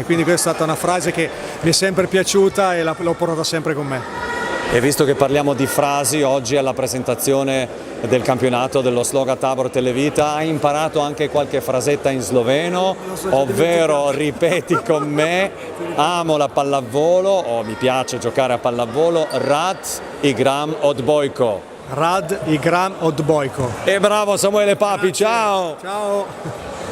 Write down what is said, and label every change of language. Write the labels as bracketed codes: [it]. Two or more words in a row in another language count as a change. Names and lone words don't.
[it] Quindi questa è stata una frase che mi è sempre piaciuta e l'ho portata sempre con me. E visto che parliamo di frasi, oggi alla presentazione del campionato dello Sloga Tabor Televita hai imparato anche qualche frasetta in sloveno, ovvero ripeti con me: amo la pallavolo o mi piace giocare a pallavolo, [sl] Rad igram odbojko. Rad igram odbojko. [it] E bravo Samuele Papi, ciao! Ciao!